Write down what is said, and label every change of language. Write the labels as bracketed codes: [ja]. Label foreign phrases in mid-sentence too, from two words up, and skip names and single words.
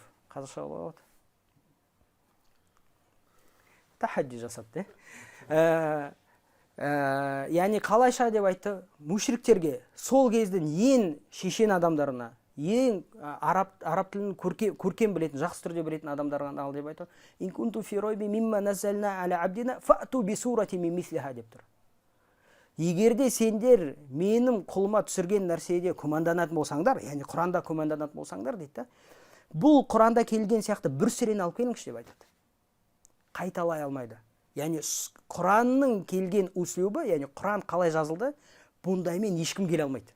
[kk] Қазақша болады. Тахадди жасады. Яғни қалайша деп айтты, мушриктерге сол кездің ең шешен адамдарына, ең араб тілін көркем білетін, жақсы түрде білетін адамдарға ал деп айтты. [ar] إن كنتم في ريب مما نزلنا على عبدنا فأتوا بسورة من مثله [kk] деп тұр. Егерде сендер менің құлыма түсірген нәрседе күмәнданатын болсаңдар, яғни Құранда күмәнданатын болсаңдар дейді, бұл Құранда келген сияқты бір сүрені алып келіңізші деп айтады. Қайталай алмайды. Яғни Құранның келген услубы, яғни Құран қалай жазылды, бұндаймен ешкім келе алмайды.